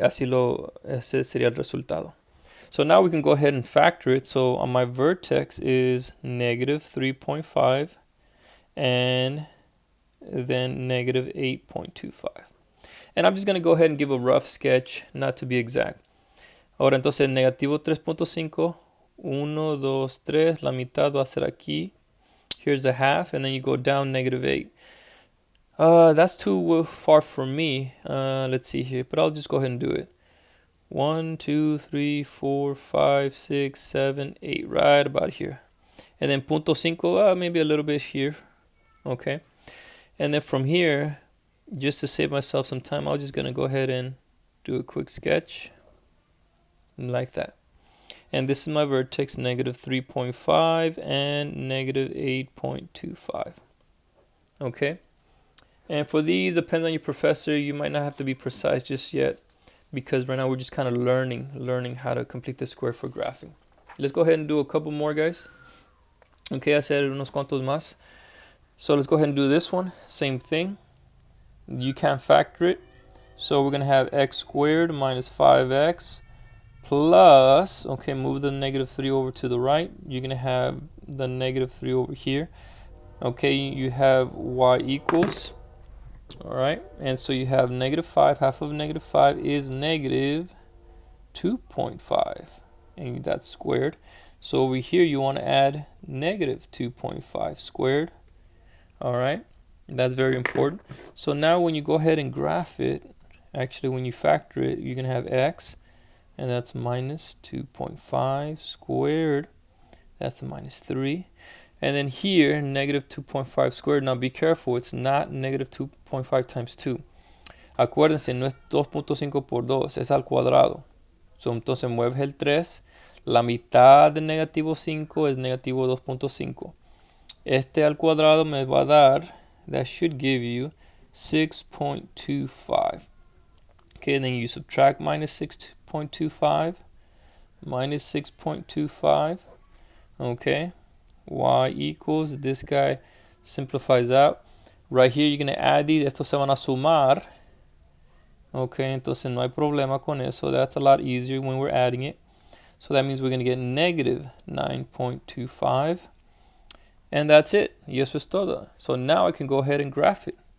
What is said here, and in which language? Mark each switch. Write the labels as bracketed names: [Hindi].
[Spanish] Ese sería el resultado. [English] So now we can go ahead and factor it. So on my vertex is negative 3.5 and then negative 8.25. And I'm just going to go ahead and give a rough sketch, not to be exact. [Spanish] Ahora entonces negativo 3.5, 1, 2, 3, la mitad va a ser aquí. [English] Here's a half, and then you go down negative 8. That's too far for me. Let's see here, but I'll just go ahead and do it. 1, 2, 3, 4, 5, 6, 7, 8, right about here. And then [Spanish] punto 5, [English] maybe a little bit here. Okay. And then from here, just to save myself some time, I'm just going to go ahead and do a quick sketch like that. And this is my vertex, negative 3.5 and negative 8.25. Okay. And for these, depending on your professor, you might not have to be precise just yet, because right now we're just kind of learning how to complete the square for graphing. Let's go ahead and do a couple more, guys. [Spanish] Okay, hacer unos cuantos más. [English] So let's go ahead and do this one. Same thing. You can't factor it. So we're going to have x squared minus 5x plus, okay, move the negative 3 over to the right. You're going to have the negative 3 over here. Okay, you have y equals, all right, and so you have negative 5. Half of negative 5 is negative 2.5, and that's squared. So over here you want to add negative 2.5 squared. All right, that's very important. So now when you go ahead and graph it, actually when you factor it, you're going to have x and that's minus 2.5 squared. That's a minus 3. And then here, negative 2.5 squared. Now be careful, it's not negative 2.5 times 2. [Spanish] Acuérdense, no es 2.5 por 2, es al cuadrado. So, entonces mueves el 3. La mitad de negativo 5 es negativo 2.5. Este al cuadrado me va a dar, [English] that should give you 6.25. Okay, then you subtract minus 6.25, minus 6.25. Okay, y equals, this guy simplifies out. Right here, you're going to add these. [Spanish] Estos se van a sumar. Okay, entonces no hay problema con eso. [English] That's a lot easier when we're adding it. So that means we're going to get negative 9.25. And that's it. [Spanish] Y eso es todo. [English] So now I can go ahead and graph it.